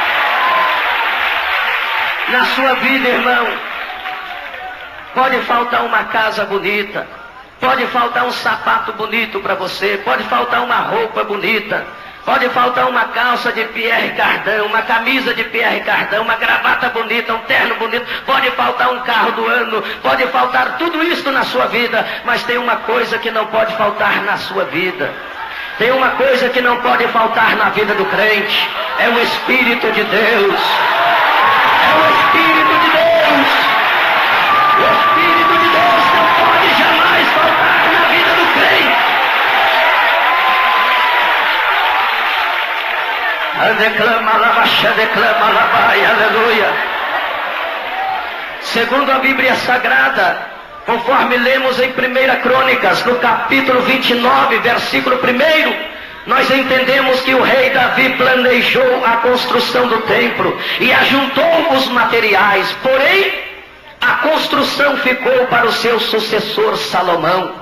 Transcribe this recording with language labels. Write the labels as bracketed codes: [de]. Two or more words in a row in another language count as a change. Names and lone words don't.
[pt] Na sua vida, irmão, pode faltar uma casa bonita, pode faltar um sapato bonito para você, pode faltar uma roupa bonita, pode faltar uma calça de Pierre Cardin, uma camisa de Pierre Cardin, uma gravata bonita, um terno bonito, pode faltar um carro do ano, pode faltar tudo isso na sua vida, mas tem uma coisa que não pode faltar na sua vida. Tem uma coisa que não pode faltar na vida do crente, é o Espírito de Deus. É o Espírito de Deus. O Espírito de Deus não pode jamais faltar na vida do crente. Declama, alabaxa, declama, alabai, aleluia. Segundo a Bíblia Sagrada, conforme lemos em 1 Crônicas, no capítulo 29, versículo 1, nós entendemos que o rei Davi planejou a construção do templo e ajuntou os materiais, porém unção ficou para o seu sucessor Salomão.